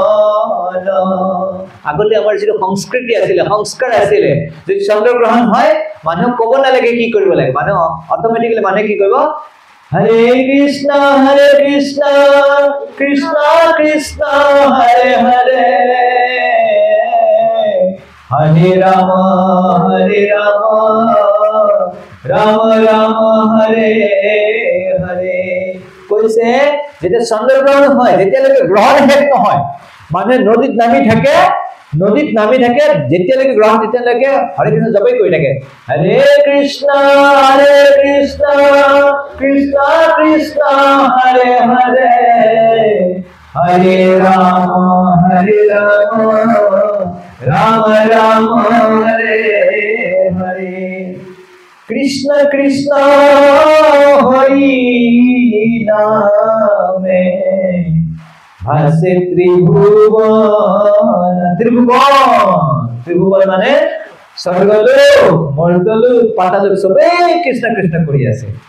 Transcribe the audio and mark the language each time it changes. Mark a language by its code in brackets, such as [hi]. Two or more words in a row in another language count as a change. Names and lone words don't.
[as] আগতে আমাৰ যিটো সংস্কৃতি আছিলে সংস্কাৰ আছিলে যদি চন্দ্ৰগ্ৰহণ হয় মানুহ ক'ব নালাগে কি কৰিব লাগে মানুহ অট'মেটিক্যালি মানুহে কি কৰিব [sa] হৰে কৃষ্ণ কৃষ্ণ কৃষ্ণ হৰে হৰে হরে রাম রাম রাম হরে হরে [as] কৈছে যেতিয়া চন্দ্ৰগ্ৰহণ হয় যেতিয়ালৈকে গ্ৰহণ শেষ নহয় মানুহে নদীত নামি থাকে যেতিয়ালৈকে গ্ৰহণ তেতিয়ালৈকে [sa] হৰে কৃষ্ণ জপেই কৰি থাকে হৰে কৃষ্ণ কৃষ্ণ কৃষ্ণ হৰে হৰে হরে রাম রাম রাম হরে হরে কৃষ্ণ কৃষ্ণ [bn] হরি নামে ভাসে ত্রিভুবন [as] ত্রিভুবন মানে স্বর্গলোক মর্তলোক পাতালোক সবে কৃষ্ণ কৃষ্ণ কৰি আছে